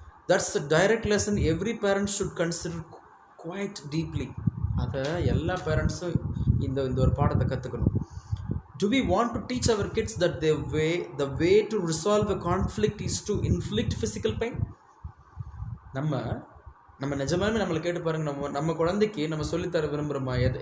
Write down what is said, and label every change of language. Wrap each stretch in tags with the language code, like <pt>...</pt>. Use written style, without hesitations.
<en>That's a direct lesson every parent should consider quite deeply.</en> <ta>அதை எல்லா பேரண்ட்ஸும் இந்த ஒரு பாடத்தை கற்றுக்கணும்.</ta> <en>Do we want to teach our kids that the way to resolve a conflict is to inflict physical pain?</en> <ta>நம்ம நிஜமாலுமே நம்மளை கேட்டு பாருங்கள், நம்ம குழந்தைக்கு நம்ம சொல்லித்தர விரும்புகிறோமா?</ta>